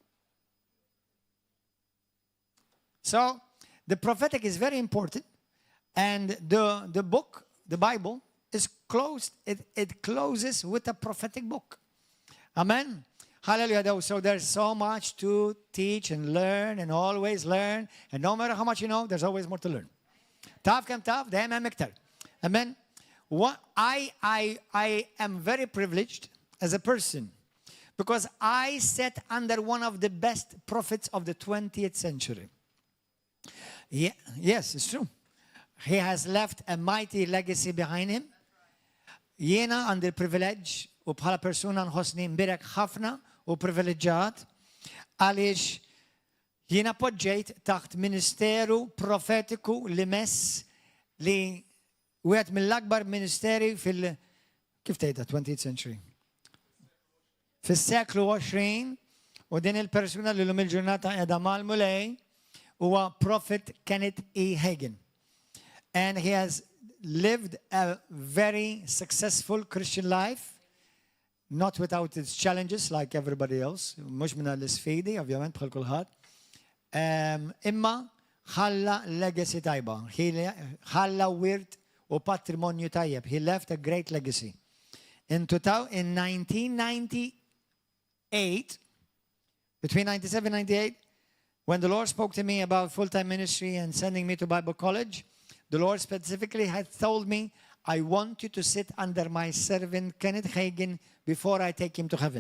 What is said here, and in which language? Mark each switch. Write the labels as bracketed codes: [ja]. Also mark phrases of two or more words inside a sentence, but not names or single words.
[en] So, the prophetic is very important, and the book, the Bible, is closed. It closes with a prophetic book. Amen? Hallelujah. So there's so much to teach and learn and always learn, and no matter how much you know, there's always more to learn. [mt] Taf kem taf, dahem hemm iktar. [en] Amen? I am very privileged as a person because I sat under one of the best prophets of the 20th century. Yeah, yes, it's true. He has left a mighty legacy behind him. [mt] Jiena għandi l-privileġġ u bħala persuna nħossni mbirek ħafna u privileġġjat għaliex jiena poġġejt taħt ministeru profetiku li mess li wieħed mill-akbar ministeri kif tgħidha [en] 20th century. [mt] Fis-seklu 20 u din il-persuna li l-lum il-ġurnata qiegħda mal-mulej huwa Prophet Kenneth E. Hagin. [en] And he has lived a very successful Christian life, not without its challenges like everybody else. [mt] Mhux minna l-sfidi, ovvjament, bħal kulħadd. Imma ħalla legacy tajba. Ħalla wirt u patrimonju tajjeb. [en] He left a great legacy. In 1998, between 97 and 98, when the Lord spoke to me about full-time ministry and sending me to Bible college, the Lord specifically had told me, I want you to sit under my servant Kenneth Hagin before I take him to heaven.